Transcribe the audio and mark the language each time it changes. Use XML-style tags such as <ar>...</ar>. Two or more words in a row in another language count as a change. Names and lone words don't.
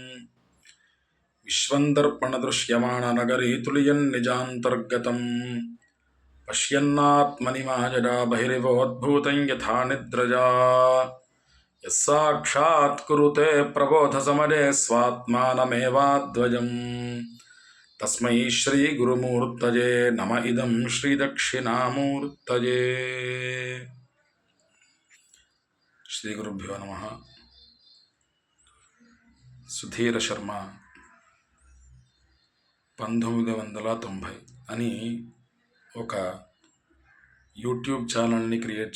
<sa>विश्वन्दर्पणदृश्यमाणनगरी तुल्यन्निजान्तर्गतम् पश्यन्नात्मनि मायया बहिरिवोद्भूतं यथा निद्रजा यस्साक्षात् कुरुते प्रबोधसमये स्वात्मानमेवाद्वयम् तस्मै श्रीगुरुमूर्तये नम इदं श्रीदक्षिणामूर्तये। శ్రీగురుభ్యో నమ.</sa> <te>సుధీర శర్మ 1990 అని ఒక యూట్యూబ్ ఛానల్ని క్రియేట్</te>